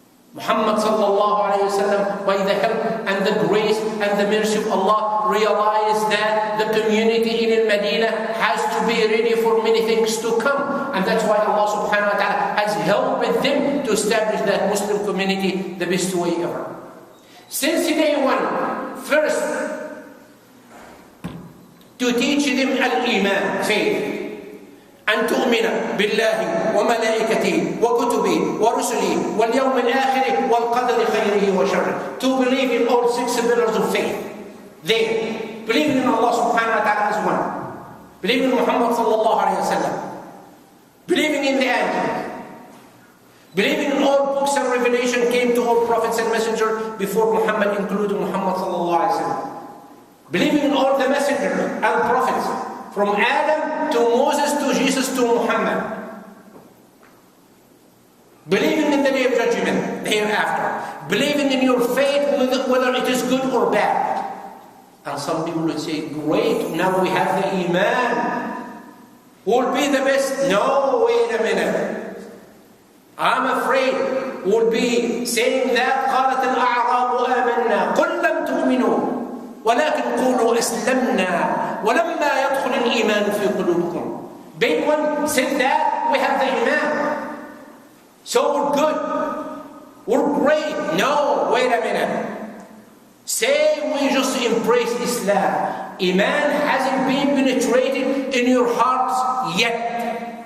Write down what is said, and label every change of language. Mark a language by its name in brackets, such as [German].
[English] Muhammad sallallahu alayhi wa sallam, by the help and the grace and the mercy of Allah, realized that the community in Medina has to be ready for many things to come. And that's why Allah subhanahu wa ta'ala has helped them to establish that Muslim community the best way ever. Since day one, first, to teach them Al-Iman, faith. [Arabic] أن تؤمن بالله وملائكته وكتبه ورسله واليوم الآخر والقدر خيره وشره. [English] To believe in all 6 pillars of faith. There, believing in Allah subhanahu wa ta'ala as one. Believing in Muhammad sallallahu alayhi wa sallam. Believing in the angels. Believing in all books and revelation came to all prophets and messengers before Muhammad, including Muhammad sallallahu alayhi wa sallam. Believing in all the messengers and prophets, from Adam to Moses to Jesus to Muhammad. Believing in the day of judgment, the hereafter. Believing in your faith, whether it is good or bad. And some people would say, great, now we have the Iman. Who will be the best? No, wait a minute. I'm afraid we'll be saying that [Arabic] قالت الأعراب آمنا قل لم تؤمنوا ولكن قولوا أسلمنا ولما يدخل الإيمان في قلوبكم. [English] Big one said that we have the Iman. So we're good. We're great. No, wait a minute. Say we just embrace Islam. Iman hasn't been penetrated in your hearts yet.